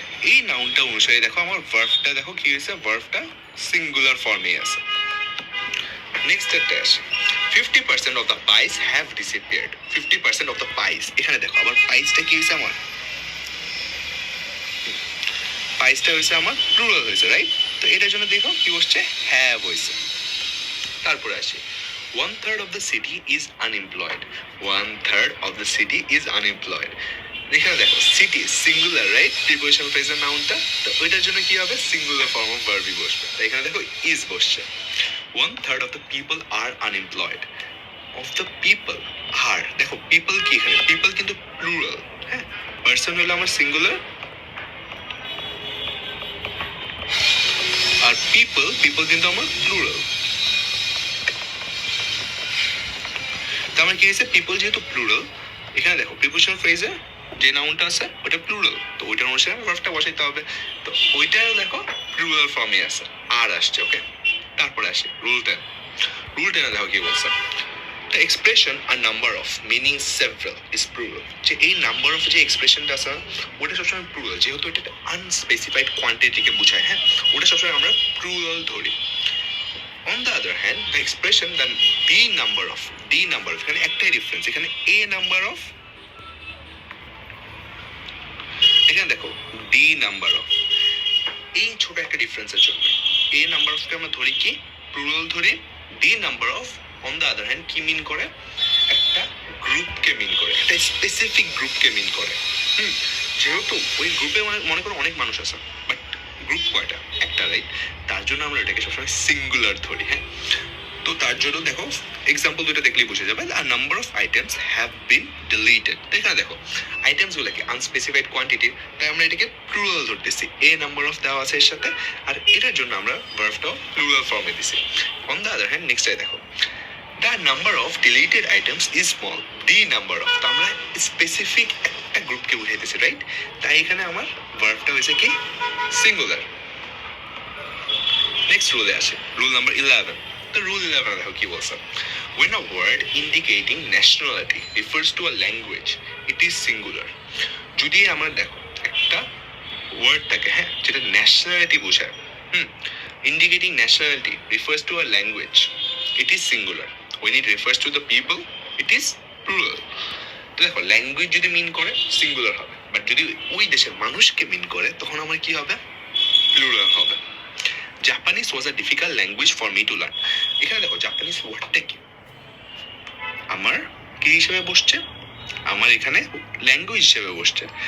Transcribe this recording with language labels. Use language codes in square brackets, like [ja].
[bn] এই নাউনটা অনুসারে দেখো আমার ভার্বটা দেখো কি হয়েছে, ভার্বটা সিঙ্গুলার ফর্মে আছে। নেক্সট একটা আসে [en] 50% of the pies have disappeared. [bn] 50% অফ দ্য পাইস, এখানে দেখো আবার পাইসটা কি হয়েছে আমার, পাইসটা হয়েছে আমার প্লুরাল হয়েছে, রাইট? তো এটার জন্য দেখো কি বসছে, হ্যাভ হয়েছে। তারপরে আসি [en] 1/3 of the city is unemployed. 1/3 of the city is unemployed. [bn] এখানে দেখো সিটি সিঙ্গুলার, রাইট? প্রিপোজিশন ফ্রেজের নাউনটা, তো ওইটার জন্য কি হবে, সিঙ্গুলার ফর্ম অফ ভার্বই বসবে। তো এখানে দেখো ইজ বসছে। [en] 1/3 of the people are unemployed. [bn] Of the people are, দেখো পিপল কি, এখানে পিপল কিন্তু প্লুরাল, হ্যাঁ, পার্সন হলো আমার সিঙ্গুলার, আর পিপল কিন্তু আমার প্লুরাল। তো আমার কি হয়েছে, পিপল যেহেতু প্লুরাল, এখানে দেখো প্রিপোজিশন ফ্রেজে যে নাউনটা আছে ওটা প্লুরাল, তো ওইটার অনুসারে ভার্বটা বসাইতে হবে। তো ওইটাও দেখো প্লুরাল ফর্মে আছে, আর আসছে, ওকে। তারপরে আসে রুল 10। রুল 10 দেখো কি বলছে, [en] The expression are number of meaning several is plural. [bn] যে এই নাম্বার অফ যে এক্সপ্রেশনটা আছে ওটা সবসময় প্লুরাল, যেহেতু এটা আনস্পেসিফাইড কোয়ান্টিটিকে বোঝায়, হ্যাঁ, ওটা সবসময় আমরা প্লুরাল ধরি। [en] On the other hand, the expression that the number of, [bn] এখানে একটাই ডিফারেন্স, এখানে a number of, এখানে দেখো the number of, এই ছোট একটা ডিফারেন্সের জন্য a number of কে আমরা ধরি কি, প্লুরাল ধরি। the number of on the other hand কি মিন করে, একটা গ্রুপকে মিন করে, একটা স্পেসিফিক গ্রুপকে মিন করে। যেহেতু ওই গ্রুপে মনে করো অনেক মানুষ আছে, বাট গ্রুপ কয়টা, একটা, রাইট? তার জন্য আমরা এটাকে সবসময় সিঙ্গুলার ধরি, হ্যাঁ। তো তার জন্য দেখো এক্সাম্পল দুটো দেখলেই বুঝে যাবে, [en] আর number of items have been deleted. [bn] তো এখানে দেখো আইটেমস গুলো কি আনস্পেসিফাইড কোয়ান্টিটি, তাই আমরা এটাকে প্লুরাল ধরতেছি, এ নাম্বার অফ দেওয়া আছে এর সাথে, আর এটার জন্য আমরা ভার্বটাও প্লুরাল ফর্মে দিছি। অন দ্য আদার হ্যান্ড নেক্সটটাই দেখো, [en] the number of deleted items is small, [bn] the number of, তো আমরা স্পেসিফিক একটা গ্রুপকে বুঝাইতেছি, রাইট? তাই এখানে আমার ভার্বটা হয়েছে কি, সিঙ্গুলার। নেক্সট রুলে আসে রুল নাম্বার 11। তো রুল 11 দেখো কি বলছে, [en] when a word indicating nationality refers to a language it is singular. [bn] যদি আমার দেখো একটা ওয়ার্ড থাকে, হ্যাঁ, যেটা ন্যাশনালিটি বোঝায়, [en] indicating nationality refers to a language it is singular. when it refers to the people it is plural. [bn] তো দেখো ল্যাঙ্গুয়েজ যদি মিন করে সিঙ্গুলার হবে, বাট যদি ওই দেশের মানুষকে মিন করে তখন আমার কি হবে, প্লুরাল হবে। [en] Japanese was a difficult language for me to learn. [bn] এখানে দেখো জাপানিজ ওয়ার্ডটা কি, আমার কি হিসেবে বসছে, আমার এখানে ল্যাঙ্গুয়েজ হিসেবে বসছে।